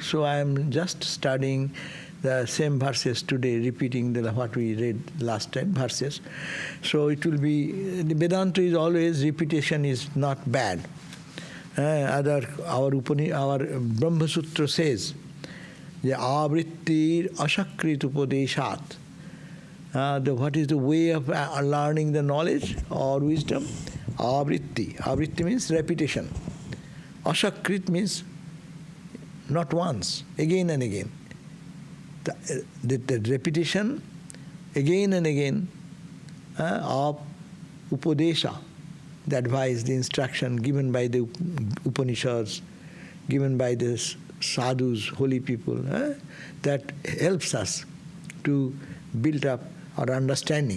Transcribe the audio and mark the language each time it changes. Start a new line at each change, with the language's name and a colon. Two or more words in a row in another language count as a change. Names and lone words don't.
English: So I am just studying the same verses today, repeating what we read last time, verses. So it will be, the Vedanta is always, repetition is not bad. Our Brahma Sutra says, the
Sanskrit: avrittir ashakrit upadeshat.
English: What is the way of learning the knowledge or wisdom? Avritti. Avritti means repetition. Ashakrit means not once, again and again. The repetition again and again of Upadesha, the advice, the instruction given by the Upanishads, given by the sadhus, holy people, that helps us to build up our understanding.